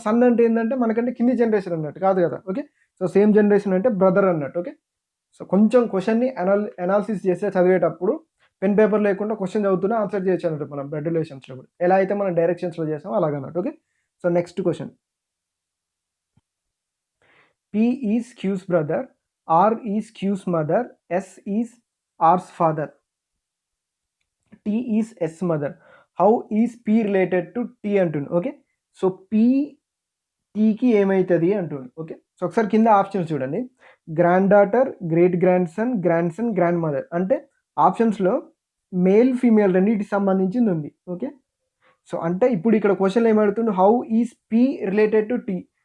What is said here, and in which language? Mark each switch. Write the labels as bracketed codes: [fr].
[te] Sun అంటే ఏందంటే మనకంటే కింది జనరేషన్ అన్నట్టు కాదు కదా. ఓకే. సో సేమ్ జనరేషన్ అంటే బ్రదర్ అన్నట్టు. ఓకే. సో కొంచెం క్వెషన్‌ని అనాలిసిస్ చేస్తే చదివేటప్పుడు పెన్ పేపర్ లేకుండా క్వెషన్ చదువుతూనే ఆన్సర్ చేయొచ్చు అన్నట్టు మనం బ్లడ్ రిలేషన్స్‌లో కూడా. ఎలా అయితే మనం డైరెక్షన్స్‌లో చేసామో అలాగన్నట్టు. Okay. So next question. [en] P is Q's brother, R is Q's mother, S is R's father, T is S mother. How is P related to T [te] అంటుండు. ఓకే. సో P Tకి ఏమైతుంది అంటుండు. ఓకే. సో ఒకసారి కింద options చూడండి. Grand daughter, great grand son, grand mother. అంటే ఆప్షన్స్లో male, female రెండింటికి సంబంధించింది ఉంది. ఓకే. సో అంటే ఇప్పుడు ఇక్కడ క్వశ్చన్లో ఏమడుగుతుండు? [en] How is P related to T?